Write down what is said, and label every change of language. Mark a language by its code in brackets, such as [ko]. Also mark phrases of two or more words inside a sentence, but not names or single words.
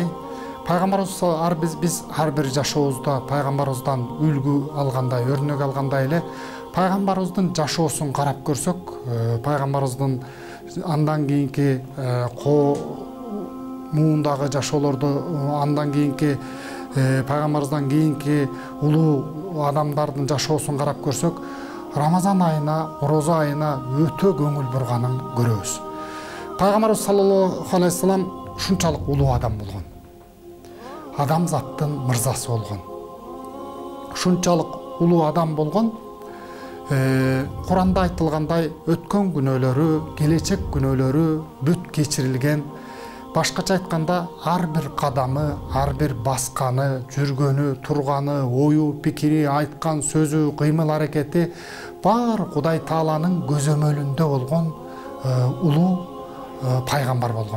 [ky] Пайгамбарыбыз биз ар бир жашообузда пайгамбарыбыздан үлгү алгандай, өрнөк алгандай эле пайгамбарыбыздын жашоосун карап көрсөк, пайгамбарыбыздын андан кийинки муундагы жашоолорду, андан кийинки пайгамбарыбыздан кийинки улуу адамдардын жашоосун карап көрсөк, Рамазан айына, ороза айына өтө көңүл бурганын көрөбүз. Пайгамбарыбыз [ar] صلى الله عليه وسلم [ky] ушунчалык улуу адам болгон. Адамзаттын мырзасы болгон. Ушунчалык улуу адам болгон. Куранда айтылгандай, өткөн күнөөлөрү, келечек күнөөлөрү бүт кечирилген. Башкача айтканда, ар бир кадамы, ар бир басканы, жүргөнү, турганы, ою, пикири, айткан сөзү, кыймыл аракети бар Кудай Тааланын көзөмөлүндө болгон улуу пайгамбар болгон.